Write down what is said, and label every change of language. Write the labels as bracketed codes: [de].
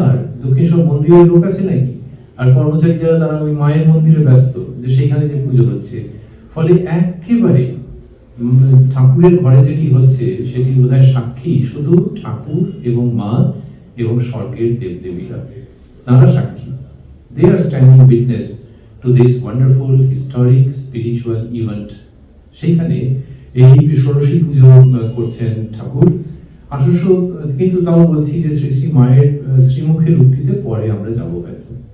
[bn] আর দক্ষিণেশ্বর মন্দিরের লোক আছে নাকি? আর কর্মচারী যারা, তারা ওই মায়ের মন্দিরে ব্যস্ত, যে সেখানে যে পুজো হচ্ছে। ফলে একেবারে ঠাকুরের ঘরে যেটি হচ্ছে সেটি বোধহয় সাক্ষী শুধু ঠাকুর এবং মা এবং স্বর্গের দেবদেবীরা, তারা সাক্ষী। [en] They are standing witness to this wonderful historic spiritual event. [bn] সেখানে এই ষোড়শী পুজো করছেন ঠাকুর 1800, কিন্তু তাও বলছি যে শ্রী শ্রী মায়ের শ্রীমুখের উক্তিতে পরে আমরা যাবো হয়তো।